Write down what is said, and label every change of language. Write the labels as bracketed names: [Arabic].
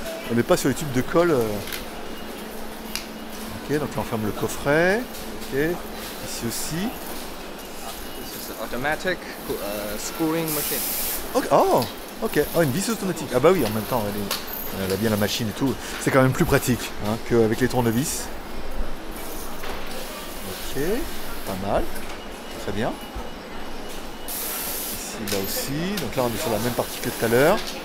[French] On n'est pas sur les tubes de colle. Ok, donc là, on ferme le coffret. Ok, ici aussi. [English] This is an automatic screwing machine. [French] Ok, oh, ok. Oh, une vis automatique. Ah bah oui, en même temps, elle a bien la machine et tout. C'est quand même plus pratique hein, qu'avec les tournevis. Ok, pas mal. Très bien. Ici, là aussi. Donc là, on est sur la même partie que tout à l'heure.